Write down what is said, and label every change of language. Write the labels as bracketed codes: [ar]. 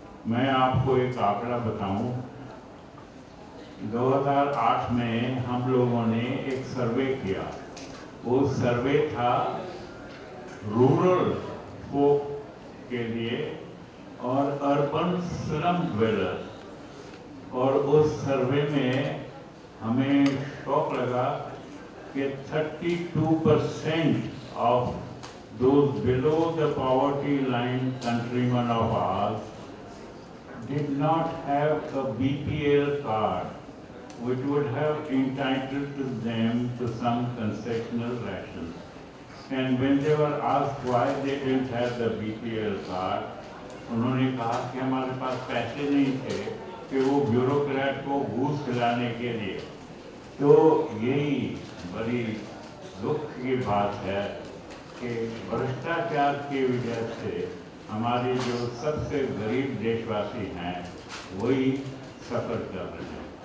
[hi] मैं आपको एक आंकड़ा बताऊं, 2008 में हम लोगों ने एक सर्वे किया। वो सर्वे था रूरल फोक के लिए और अर्बन स्लम ड्वेलर्स, और उस सर्वे में हमें शौक लगा कि [en] 32% of those below the poverty line countrymen of ours did not have a BPL card, which would have entitled to them to some concessional rations. And when they were asked why they didn't have the BPL card, [hi] उन्होंने कहा कि हमारे पास पैसे नहीं थे कि वो bureaucrat को घूस खिलाने के लिए। तो यही बड़ी दुख की बात है कि भ्रष्टाचार की वजह से हमारे जो सबसे गरीब देशवासी हैं वही सफ़र कर रहे हैं।